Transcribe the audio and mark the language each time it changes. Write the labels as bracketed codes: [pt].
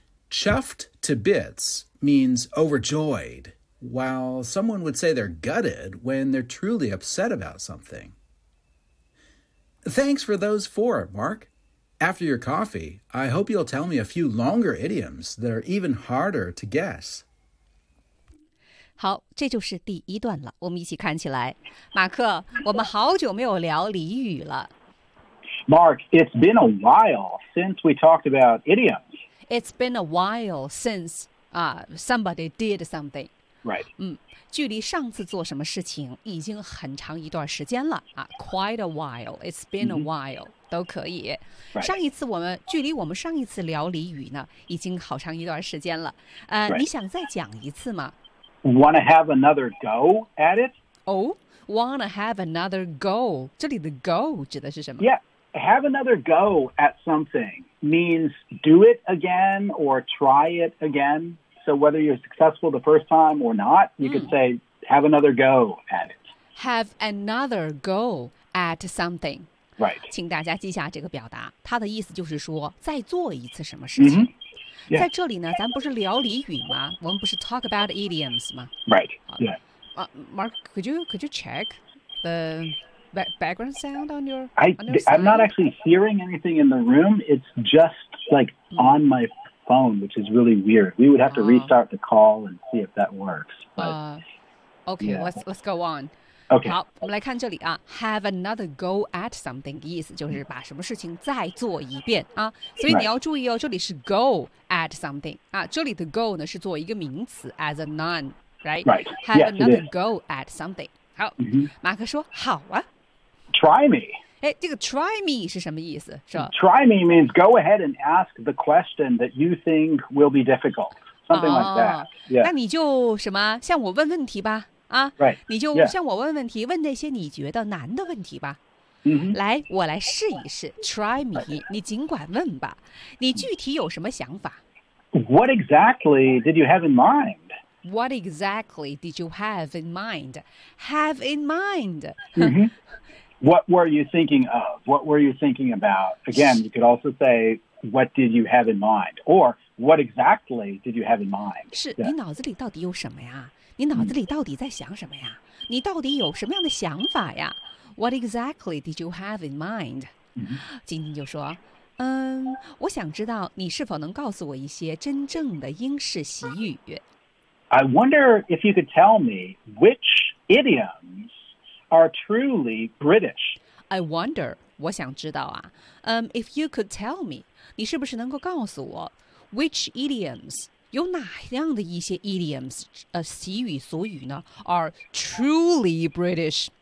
[en] Chuffed to bits means overjoyed, while someone would say they're gutted when they're truly upset about something. Thanks for those four, Mark. After your coffee, I hope you'll tell me a few longer idioms that are even harder to guess. [zh] 好，这就是第一段了，我们一起看起来。马克，我们好久没有聊俚语了。 [en] Mark, it's been a while since we talked about idioms. It's been a while since somebody did something. Right. [zh] 距离上次做什么事情已经很长一段时间了啊。 [en] Quite a while, it's been a while. [zh] 都可以、 [en] right. [zh] 上一次我们距离我们上一次聊俚语呢已经好长一段时间了、 [en] right. [zh] 你想再讲一次吗 [en] Wanna have another go at it? Oh, wanna have another go [zh] 这里的 [en] go [zh] 指的是什么 [en] Yeah, have another go at something means do it again or try it again So whether you're successful the first time or not You can say have another go at it Have another go at something Right. [zh] 请大家记下这个表达，它的意思就是说再做一次什么事情。 [en] Mm-hmm. Yeah. [zh] 在这里呢，咱不是聊俚语吗？我们不是 [en] talk about idioms [zh] 吗 [en] ？Right. Yeah. Mark, could you check the background sound on your? I'm not actually hearing anything in the room. It's just like on my phone, which is really weird. We would have to restart the call and see if that works. But, okay.、Yeah. Let's go on. Okay. [zh] 好，我们来看这里啊 ， [en] have another go at something， [zh] 意思就是把什么事情再做一遍啊。所以你要注意哦， [en] right. [zh] 这里是 [en] go at something [zh] 啊，这里的 go 呢是做一个名词 ， [en] as a noun， [zh] right？ [en] Right. Have yes, another go at something。 [zh] 好， [en] mm-hmm. [zh] 马克说好啊。 [en] Try me。 [zh] 哎，这个 [en] try me [zh] 是什么意思？是吧 [en] ？Try me means go ahead and ask the question that you think will be difficult， something like that、 [zh] 哦。 [en] Yeah. [zh] 那你就什么向我问问题吧。啊、 [en] right. [zh] 你就向我问问题、 [en] yeah. [zh] 问那些你觉得难的问题吧、 [en] mm-hmm. [zh] 来我来试一试 [en] try me、 okay. [zh] 你尽管问吧你具体有什么想法 [en] What exactly did you have in mind? What exactly did you have in mind? Have in mind、 mm-hmm. What were you thinking of? What were you thinking about? Again, you could also say What did you have in mind? Or what exactly did you have in mind? [zh] 是、 [en] yeah. [zh] 你脑子里到底有什么呀你脑子里到底在想什么呀？你到底有什么样的想法呀 ？ [en] What exactly did you have in mind？ [zh] 晶晶就说：“我想知道你是否能告诉我一些真正的英式习语。 [en] ”I wonder if you could tell me which idioms are truly British. I wonder， [zh] 我想知道啊， [en] if you could tell me， [zh] 你是不是能够告诉我 [en] which idioms？ [zh] 有哪样的一些 idioms 习语俗语呢 [en] are truly British、